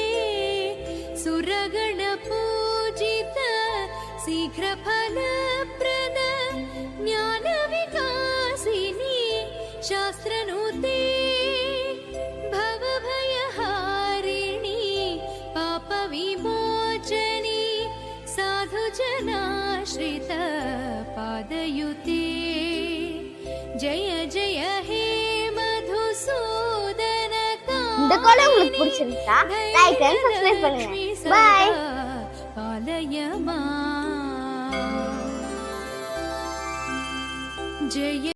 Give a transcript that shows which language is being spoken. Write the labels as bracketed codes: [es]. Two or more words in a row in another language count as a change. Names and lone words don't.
[sa] सुरगणपूजित शीघ्रफलप्रद ज्ञानविकासिनी शास्त्रनुते भवभयहारिणी पापविमोचनी साधुजनाश्रित पादयुते. जय जय हे मधुसूदन [ta] இந்த கோலம் உங்களுக்கு பிடிச்சிருந்தா [en] like and subscribe [ta] பண்ணுங்க. பை. [sa] पालय माम्. जय